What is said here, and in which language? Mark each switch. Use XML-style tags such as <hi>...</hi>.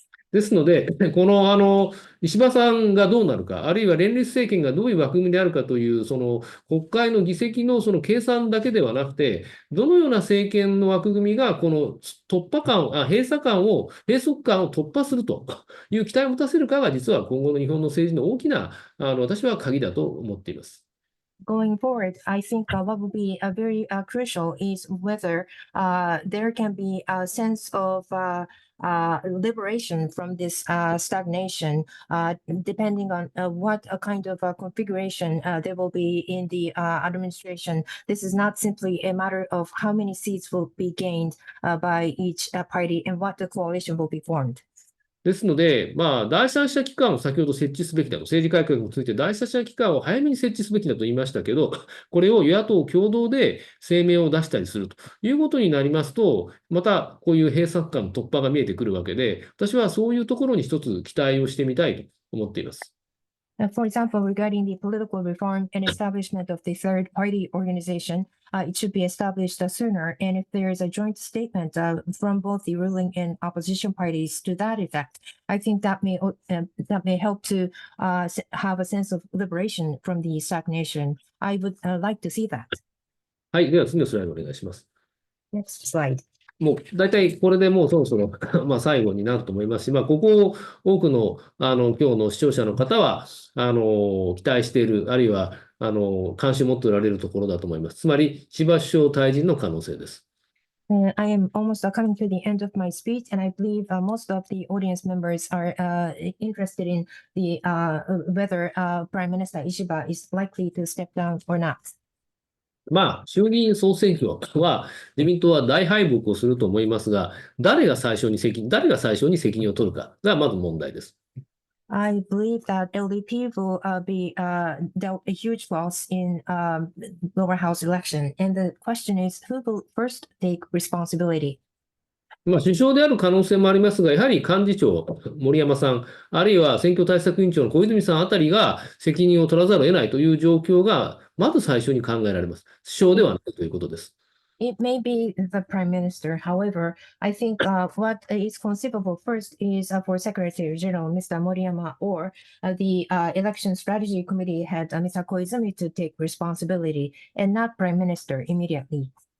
<ja>ですので、この石破さんがどうなるか、あるいは連立政権がどういう枠組みであるかという、その国会の議席のその計算だけではなくて、どのような政権の枠組みが、この閉塞感を突破するという期待を持たせるかが、実は今後の日本の政治の大きな、私は鍵だと思っています。</ja> <en>Going forward, I think what will be very crucial is whether there can be a sense of liberation from this stagnation, depending on what kind of configuration there will be in the administration. This is not simply a matter of how many seats will be gained by each party and what the coalition will be formed.</en> <ja>ですので、第三者機関を先ほど設置すべきだと、政治改革について第三者機関を早めに設置すべきだと言いましたけど、これを与野党共同で声明を出したりするということになりますと、またこういう閉塞感の突破が見えてくるわけで、私はそういうところに一つ期待をしてみたいと思っています。</ja> <en>For example, regarding the political reform and establishment of the third party organization, it should be established sooner. And if there is a joint statement from both the ruling and opposition parties to that effect, I think that may help to have a sense of liberation from the stagnation. I would like to see that.</en> <ja>はい、では次のスライドお願いします。</ja> <en>Next slide.</en> <ja>もう大体これでもうそろそろ最後になると思いますし、ここを多くの今日の視聴者の方は期待している、あるいは関心を持っておられるところだと思います。つまり、千葉首相退陣の可能性です。</ja> <en>I am almost coming to the end of my speech, and I believe most of the audience members are interested in the whether Prime Minister Ishiba is likely to step down or not.</en> <ja>衆議院総選挙は自民党は大敗北をすると思いますが、誰が最初に責任を取るかがまず問題です。</ja> <en>I believe that LDP will be dealt a huge loss in lower house election, and the question is who will first take responsibility.</en> <ja>首相である可能性もありますが、やはり幹事長、森山さん、あるいは選挙対策委員長の小泉さんあたりが責任を取らざるを得ないという状況が、まず最初に考えられます。首相ではないということです。</ja> <en>It may be the prime minister. However, I think what is conceivable first is for Secretary General Mr. Moriyama or the election strategy committee head Mr. Koizumi to take responsibility and not prime minister immediately.</en>